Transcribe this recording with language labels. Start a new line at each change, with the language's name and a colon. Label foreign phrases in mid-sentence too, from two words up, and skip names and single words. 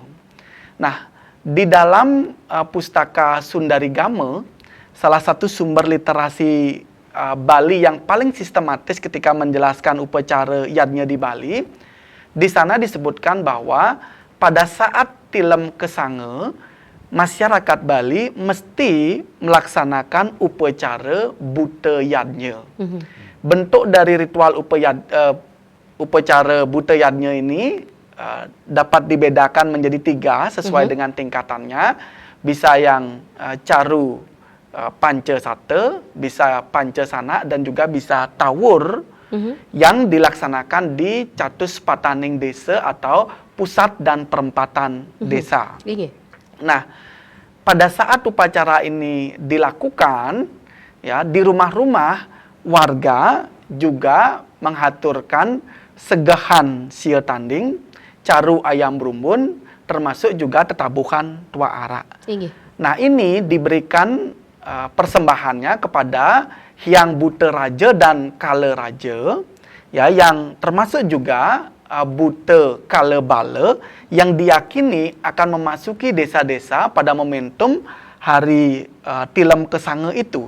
Indonesian: Nah, di dalam Pustaka Sundari Game, salah satu sumber literasi Bali yang paling sistematis ketika menjelaskan upacara yadnya di Bali, di sana disebutkan bahwa pada saat Tilem Kesange, masyarakat Bali mesti melaksanakan upacara buta yadnya. Bentuk dari ritual upacara buta yadnya ini dapat dibedakan menjadi 3 sesuai dengan tingkatannya. Bisa yang caru panca sata, bisa panca sana, dan juga bisa tawur yang dilaksanakan di Catus Pataning Desa atau pusat dan perempatan desa. Nah, pada saat upacara ini dilakukan, ya, di rumah-rumah warga juga menghaturkan segahan sia tanding, caru ayam berumbun, termasuk juga tetabuhan tua ara. Nah, ini diberikan persembahannya kepada Hyang Buta Raja dan Kala Raja, ya, yang termasuk juga Buta Kala Bala yang diyakini akan memasuki desa-desa pada momentum hari Tilem Kesange itu.